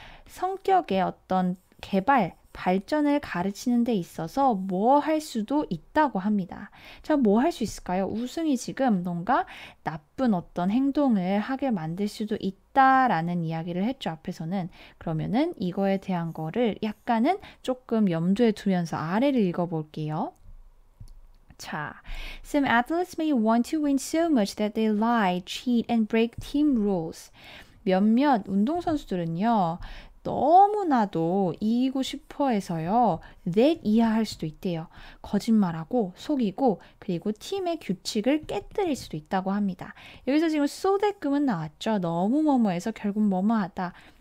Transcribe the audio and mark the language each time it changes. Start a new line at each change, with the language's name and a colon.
Korean: 성격의 어떤 개발, 발전을 가르치는 데 있어서 뭐 할 수도 있다고 합니다. 자, 뭐 할 수 있을까요? 우승이 지금 뭔가 나쁜 어떤 행동을 하게 만들 수도 있다라는 이야기를 했죠, 앞에서는. 그러면은 이거에 대한 거를 약간은 조금 염두에 두면서 아래를 읽어볼게요.
English: 자, some athletes may want to win so much that they lie, cheat, and break team rules.
Korean: 몇몇 운동선수들은요, 너무나도 이기고 싶어 해서요, that 이하할 수도 있대요. 거짓말하고, 속이고, 그리고 팀의 규칙을 깨뜨릴 수도 있다고 합니다. 여기서 지금 so that급은 나왔죠. 너무 뭐뭐해서 결국 뭐뭐하다.